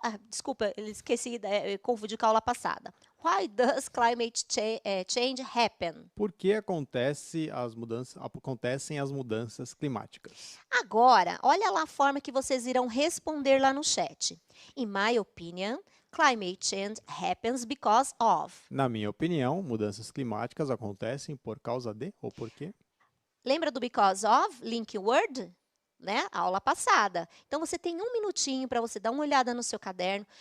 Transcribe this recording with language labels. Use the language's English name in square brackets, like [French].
[Portuguese] Desculpa, eu esqueci, confundi com a aula passada. [English] Why does climate change happen? [Portuguese] Por que acontecem as mudanças climáticas? Agora, olha lá a forma que vocês irão responder lá no chat. [English] In my opinion, climate change happens because of. [Portuguese] Na minha opinião, mudanças climáticas acontecem por causa de ou por quê? Lembra do because of, link word? Né? A aula passada. Então, você tem um minutinho para você dar uma olhada no seu caderno.